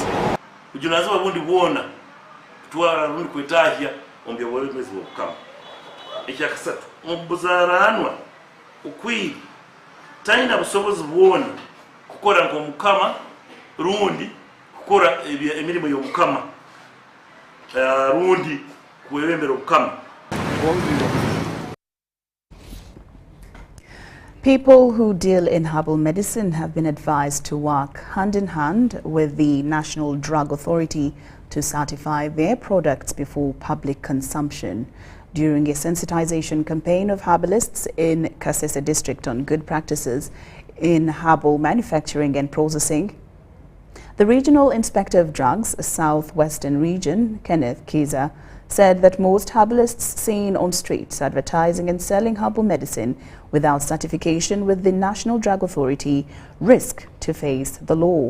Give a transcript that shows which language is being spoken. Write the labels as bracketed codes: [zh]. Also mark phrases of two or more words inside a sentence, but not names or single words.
[ttj] kujunazo babundi buona twara rundi kwetahya ombye bole mwezi wokukama ekyakasatu mubuzaranwa ukwiri taina busobozi buona kukora ng'omukama rundi kukora emirimo y'omukama rundi kuwebembera omukama. [en] People who deal in herbal medicine have been advised to work hand in hand with the National Drug Authority to certify their products before public consumption. During a sensitization campaign of herbalists in Kasese district on good practices in herbal manufacturing and processing, the Regional Inspector of Drugs, Southwestern Region, Kenneth Kiza, said that most herbalists seen on streets advertising and selling herbal medicine without certification with the National Drug Authority risk to face the law.